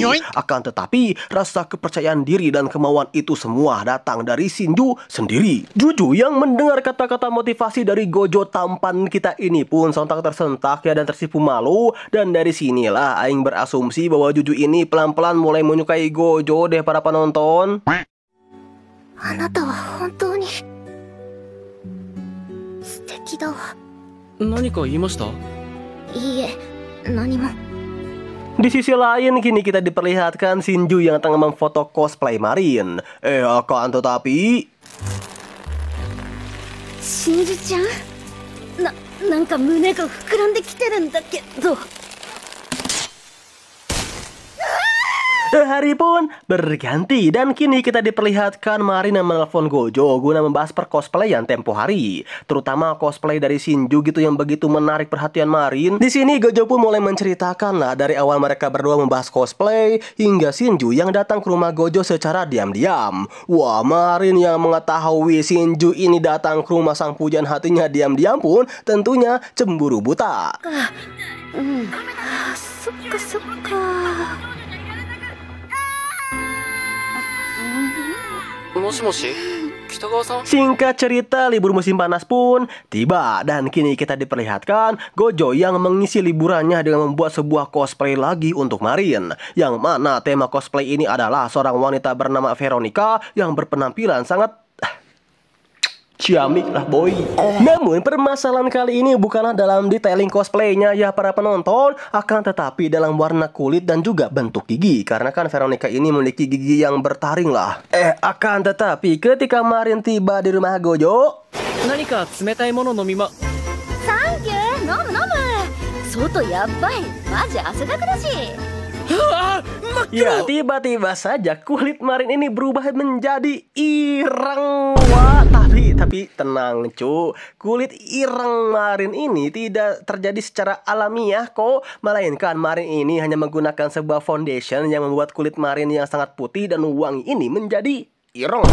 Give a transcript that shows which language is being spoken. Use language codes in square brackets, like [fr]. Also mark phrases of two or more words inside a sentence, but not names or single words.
[id] Akan tetapi rasa kepercayaan diri dan kemauan itu semua datang dari Shinju sendiri. Juju yang mendengar kata-kata motivasi dari Gojo tampan kita ini pun sontak tersentak ya dan tersipu malu. Dan dari sinilah Aing berasumsi bahwa Juju ini pelan-pelan mulai menyukai Gojo deh para penonton. [ja] あなたは本当に素敵だわ。何か言いました？いいえ、何も。 [id] Di sisi lain kini kita diperlihatkan Shinju yang tengah memfoto cosplay Marin. Akan tetapi [ja] 真珠ちゃん、なんか胸が膨らんできてるんだけど。 [id] Hari pun berganti dan kini kita diperlihatkan Marin yang menelpon Gojo guna membahas percosplayan tempo hari, terutama cosplay dari Shinju gitu yang begitu menarik perhatian Marin. Di sini Gojo pun mulai menceritakan lah dari awal mereka berdua membahas cosplay hingga Shinju yang datang ke rumah Gojo secara diam-diam. Wah, Marin yang mengetahui Shinju ini datang ke rumah sang pujaan hatinya diam-diam pun tentunya cemburu buta. [ja] そっか。もしもし、北川さん。 [id] Singkat cerita, libur musim panas pun tiba dan kini kita diperlihatkan Gojo yang mengisi liburannya dengan membuat sebuah cosplay lagi untuk Marin. Yang mana tema cosplay ini adalah seorang wanita bernama Veronica yang berpenampilan sangat ciamik lah boy. Namun permasalahan kali ini bukanlah dalam detailing cosplaynya ya para penonton, akan tetapi dalam warna kulit dan juga bentuk gigi. Karena kan Veronica ini memiliki gigi yang bertaring lah. Akan tetapi ketika Marin tiba di rumah Gojo, [ja] 何か冷たいもの飲みま。サンキュー、飲む。外やばい、マジ汗だくだし。 [id] ya tiba-tiba saja kulit Marin ini berubah menjadi ireng. Wah, tapi tenang cu, kulit ireng Marin ini tidak terjadi secara alamiah kok, melainkan Marin ini hanya menggunakan sebuah foundation yang membuat kulit Marin yang sangat putih dan wangi ini menjadi ireng.